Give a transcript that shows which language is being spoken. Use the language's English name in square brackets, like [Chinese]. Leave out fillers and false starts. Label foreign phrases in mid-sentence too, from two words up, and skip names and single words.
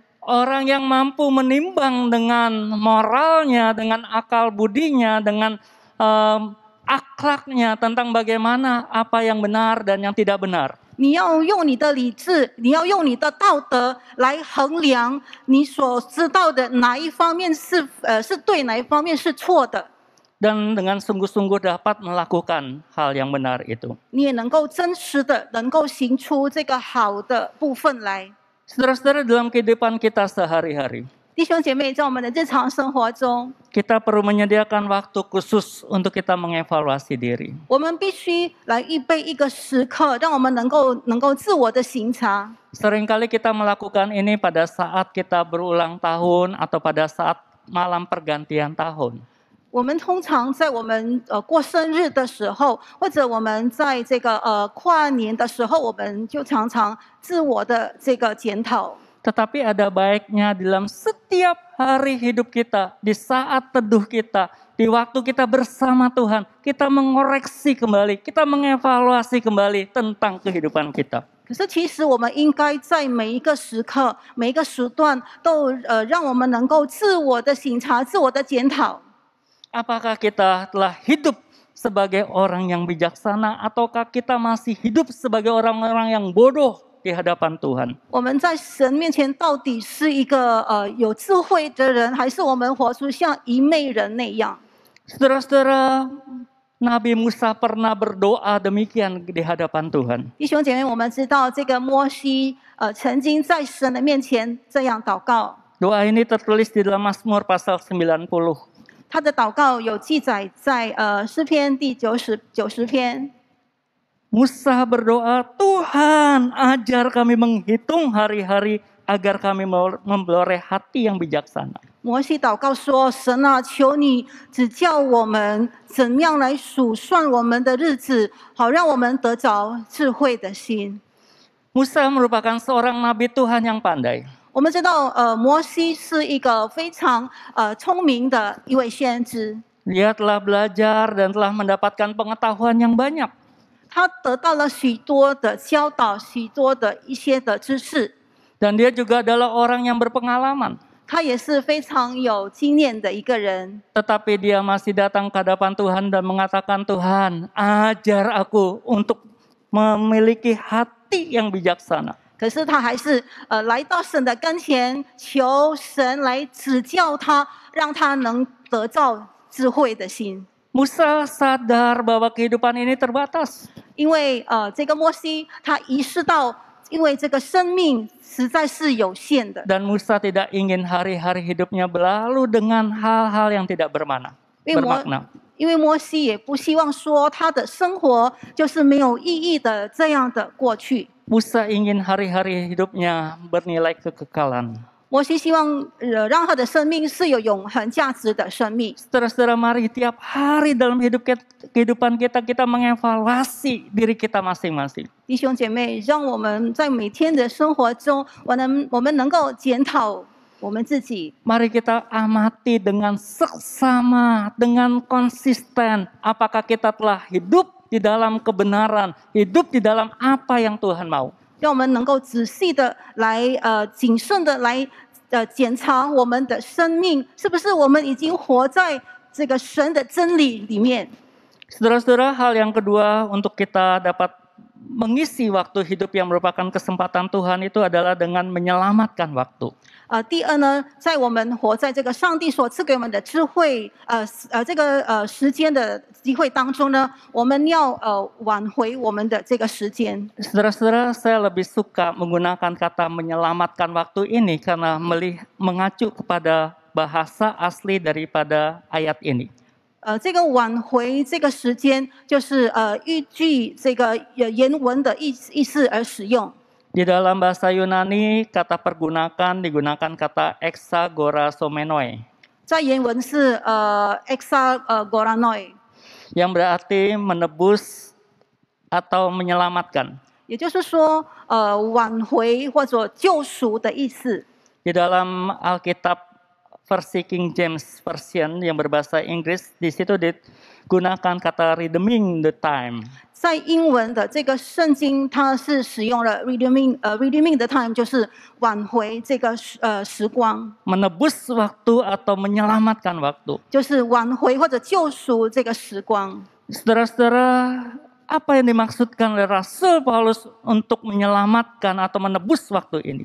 [Indonesian] Orang yang mampu menimbang dengan moralnya, dengan akal budinya, dengan akhlaknya tentang bagaimana apa yang benar dan yang tidak benar. [Chinese] 你要用你的理智，你要用你的道德来衡量你所知道的哪一方面是对，哪一方面是错的。 [Indonesian] Dan dengan sungguh-sungguh dapat melakukan hal yang benar itu. [Chinese] 你也能够真实的，能够行出这个好的部分来。 [Indonesian] Saudara-saudara, dalam kehidupan kita sehari-hari, [Chinese] 弟兄姐妹，在我们的日常生活中， [Indonesian] kita perlu menyediakan waktu khusus untuk kita mengevaluasi diri. [Chinese] 我们必须来预备一个时刻，让我们能够自我的省察。 [Indonesian] Seringkali kita melakukan ini pada saat kita berulang tahun atau pada saat malam pergantian tahun. [Chinese] 我们通常在我们过生日的时候，或者我们在这个跨年的时候，我们就常常自我的这个检讨。 [Indonesian] Tetapi ada baiknya dalam setiap hari hidup kita, di saat teduh kita, di waktu kita bersama Tuhan, kita mengoreksi kembali, kita mengevaluasi kembali tentang kehidupan kita. [Chinese] 可是其实我们应该在每一个时刻、每一个时段，都让我们能够自我的省察、自我的检讨。 [Indonesian] Apakah kita telah hidup sebagai orang yang bijaksana, ataukah kita masih hidup sebagai orang-orang yang bodoh di hadapan Tuhan? [Chinese] 我们在神面前到底是一个有智慧的人，还是我们活出像愚昧人那样？ [Indonesian] Saudara-saudara, Nabi Musa pernah berdoa demikian di hadapan Tuhan. [Chinese] 弟兄姐妹，我们知道这个摩西曾经在神的面前这样祷告， [Indonesian] Doa ini tertulis di dalam Mazmur pasal 90. [Chinese] 他的祷告有记载在诗篇第90篇。 [Indonesian] Musa berdoa, Tuhan ajar kami menghitung hari-hari agar kami memperoleh hati yang bijaksana. [Chinese] 摩西祷告说：“神啊，求你指教我们怎样来数算我们的日子，好让我们得着智慧的心。” [Indonesian] Musa merupakan seorang nabi Tuhan yang pandai. [Chinese] 我们知道，摩西是一个非常聪明的一位先知， [Indonesian] Dia telah belajar dan telah mendapatkan pengetahuan yang banyak. [Chinese] 他得到了许多的教导，许多的一些的知识， [Indonesian] Dan dia juga adalah orang yang berpengalaman. [Chinese] 他也是非常有经验的一个人。 [Indonesian] Tetapi dia masih datang ke hadapan Tuhan dan mengatakan, Tuhan ajar aku untuk memiliki hati yang bijaksana. [Chinese] 可是他还是来到神的跟前，求神来指教他，让他能得到智慧的心。 [Indonesian] Musa sadar bahwa kehidupan ini terbatas. [Chinese] 因为这个摩西他意识到，因为这个生命实在是有限的， [Indonesian] Dan Musa tidak ingin hari-hari hidupnya berlalu dengan hal-hal yang tidak bermakna. [Chinese] 因为摩西也不希望说他的生活就是没有意义的这样的过去。 [Indonesian] Musa ingin hari-hari hidupnya bernilai kekekalan. [Chinese] 摩西希望让他的生命是有永恒价值的生命。 [Indonesian] Saudara-saudara, mari tiap hari dalam kehidupan kita, kita mengevaluasi diri kita masing-masing. [Chinese] 弟兄姐妹，让我们在每天的生活中，我们能够检讨我们自己。 [Indonesian] Mari kita amati dengan seksama, dengan konsisten. Apakah kita telah hidup di dalam kebenaran, hidup di dalam apa yang Tuhan mau. [Chinese] 让我们能够仔细的来谨慎的来检查我们的生命，是不是我们已经活在这个神的真理里面。 [Indonesian] Saudara-saudara, hal yang kedua untuk kita dapat mengisi waktu hidup yang merupakan kesempatan Tuhan itu adalah dengan menyelamatkan waktu. [Chinese] 第二呢，在我们活在这个上帝所赐给我们的智慧这个时间的机会当中呢，我们要挽回我们的这个时间。 [Indonesian] Saudara-saudara, saya lebih suka menggunakan kata menyelamatkan waktu ini karena mengacu kepada bahasa asli daripada ayat ini. [Chinese] 这个挽回这个时间，就是依据这个原文的意思而使用。 [Indonesian] Di dalam bahasa Yunani, kata digunakan kata exagorasomenoi, [Chinese] 在原文是 exagoranoi， [Indonesian] yang berarti menebus atau menyelamatkan. [Chinese] 也就是说挽回或者救赎的意思。 [Indonesian] Di dalam Alkitab versi King James Version yang berbahasa Inggris, di situ digunakan kata [English] redeeming the time. [Chinese] 在英文的这个圣经，它是使用了 [English] redeeming the time， [Chinese] 就是挽回这个时光， [Indonesian] Menebus waktu atau menyelamatkan waktu. [Chinese] 就是挽回或者救赎这个时光。 [Indonesian] Saudara-saudara, apa yang dimaksudkan oleh Rasul Paulus untuk menyelamatkan atau menebus waktu ini?